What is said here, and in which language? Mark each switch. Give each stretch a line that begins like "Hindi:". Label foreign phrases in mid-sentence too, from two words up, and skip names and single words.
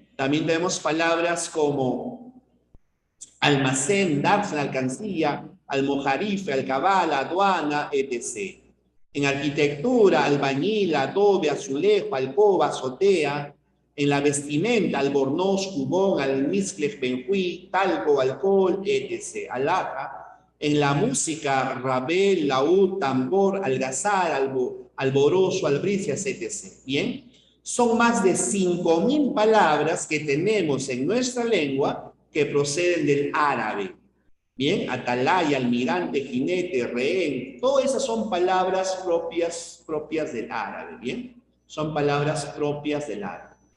Spanish: También tenemos palabras como almacén, dársena, alcancía, almojarife, alcabala, aduana, etc. En arquitectura, albañil, adobe, azulejo, alcoba, azotea. En la vestimenta, albornoz, jubón, almizcle, benjuí, talco, alcohol, etc. Alhaja. En la música, rabel, laúd, tambor, algazar, alborozo, albricias, etc. Bien, son más de 5.000 palabras que tenemos en nuestra lengua que proceden del árabe. Bien, atalaya, almirante, jinete, rehén, todas esas son palabras propias del árabe. Bien, son palabras propias del árabe.